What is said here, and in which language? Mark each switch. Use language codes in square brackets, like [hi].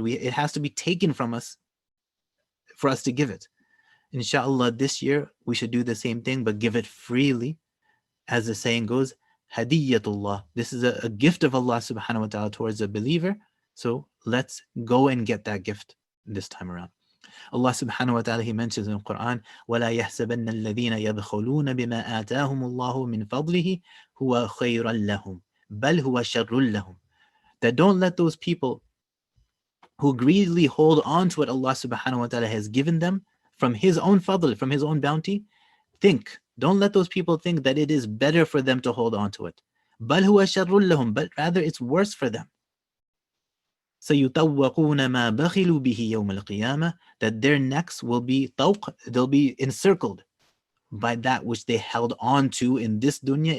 [en] It has to be taken from us for us to give it. Inshallah, this year we should do the same thing, but give it freely. As the saying goes, Hadiyatullah. This is a gift of Allah subhanahu wa ta'ala towards a believer. So let's go and get that gift this time around. Allah subhanahu wa ta'ala, He mentions in the Quran, [ar] وَلَا يَحْسَبَنَّ الَّذِينَ يَبْخَلُونَ بِمَا آتَاهُمُ اللَّهُ مِنْ فَضْلِهِ هُوَ خَيْرًا لَهُمْ بَلْ هُوَ شَرٌّ لَهُمْ. [en] That don't let those people who greedily hold on to what Allah subhanahu wa ta'ala has given them from His own fadl, from His own bounty, don't let those people think that it is better for them to hold on to it. [ar] بَلْ هُوَ شَرٌّ لَهُمْ, [en] but rather it's worse for them. [ar] سَيُطَوَّقُونَ مَا بَخِلُوا بِهِ يَوْمَ الْقِيَامَةِ, [en] that their necks will be they'll be encircled by that which they held on to in this dunya.